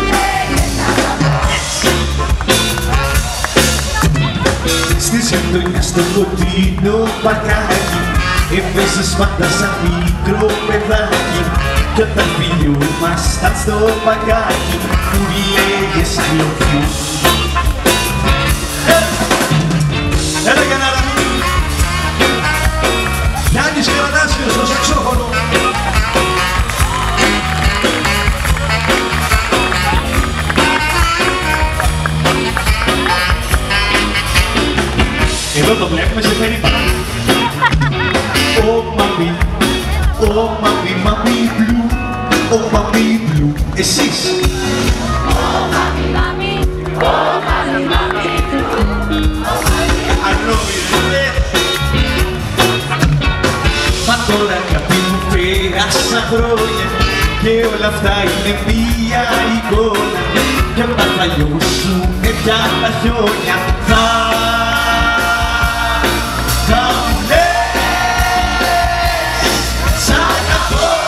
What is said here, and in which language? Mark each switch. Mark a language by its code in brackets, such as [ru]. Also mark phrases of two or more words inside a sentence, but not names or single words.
[el] Στις γειτονιά στο κοντινό παρκάκι έπαιζες πάντα σαν μικρό παιδάκι κι όταν φιλιούμασταν στο παγκάκι μου λέγες [en] I love you. [el] Έλα Γιαννάρα μου! Γιάννης Καρανάσιος στο σαξόφωνο. Εδώ το βλέπουμε σε περίπανα. [en] Oh mami, oh mami, mami blue, oh mami blue. [el] Εσείς. [en] Oh mami, mami, oh mami, mami, [el] Ανόητε. Μα τώρα κάτι μου πέρασαν χρόνια και όλα αυτά είναι μία εικόνα κι όταν θα λιώσουνε πια τα χιόνια θα μου λες σ' αγαπώ.